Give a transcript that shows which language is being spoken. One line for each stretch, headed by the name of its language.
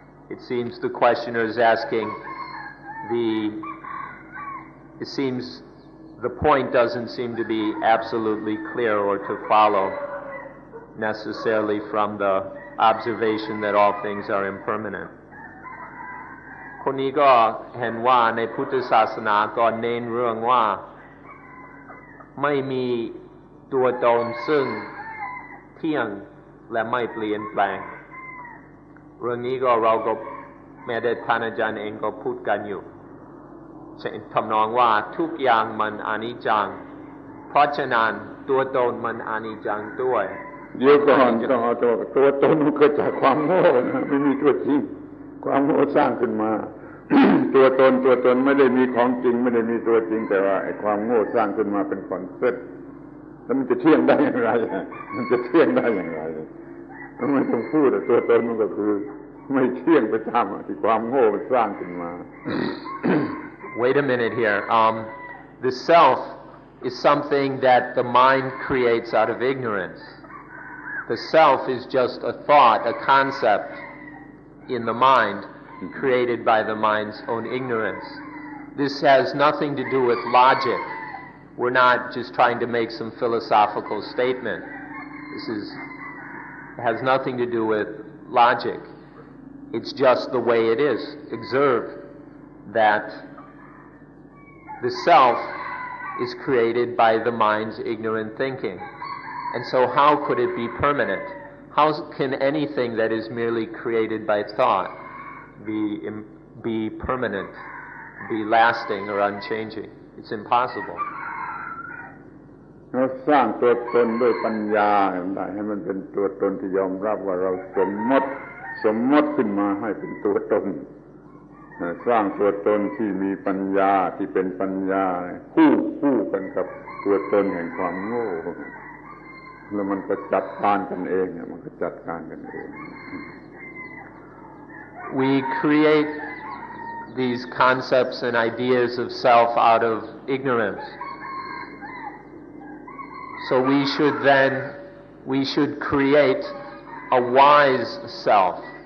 English: It seems the questioner is asking it seems the point doesn't seem to be absolutely clear or to follow necessarily from the observation that all things are impermanent.
Thai: คนนี้ก็เห็นว่าในพุทธศาสนาก็เน้นเรื่องว่าไม่มีตัวตนซึ่งเที่ยงและไม่เปลี่ยนแปลงเรื่องนี้ก็เราก็แม้แต่ท่านอาจารย์เองก็พูดกันอยู่ทำนองว่าทุกอย่างมันอนิจจังเพราะฉะนั้นตัวตนมันอนิจจังด้วย เดี๋ยวก่อนต้องเอาตัวตนมันเกิดจากความโง่นะไม่มีตัวจริงความโง่สร้างขึ้นมา ตัวตนไม่ได้มีของจริงไม่ได้มีตัวจริงแต่ว่าไอ้ความโง่สร้างขึ้นมาเป็นคอนเซ็ปต์แล้วมันจะเที่ยงได้อย่างไรมันจะเที่ยงได้อย่างไรมันไม่ต้องพูดตัวตนมันก็คือไม่เที่ยงไปตามที่ความโง่มันสร้างขึ้นมา
English: Wait a minute here. The self is something that the mind creates out of ignorance. The self is just a thought, a concept in the mind created by the mind's own ignorance. This has nothing to do with logic. We're not just trying to make some philosophical statement. Has nothing to do with logic. It's just the way it is. Observe that the self is created by the mind's ignorant thinking. And so how could it be permanent? How can anything that is merely created by thought be permanent, be lasting or unchanging? It's impossible.
Thai: เราสร้างตัวตนด้วยปัญญาได้ให้มันเป็นตัวตนที่ยอมรับว่าเราสมมติขึ้นมาให้เป็นตัวตนสร้างตัวตนที่มีปัญญาที่เป็นปัญญาคู่กันกับตัวตนแห่งความโง่แล้วมันก็จัดการกันเองมันก็จัดการกันเอง
English: We create these concepts and ideas of self out of ignorance. So we should create a wise self.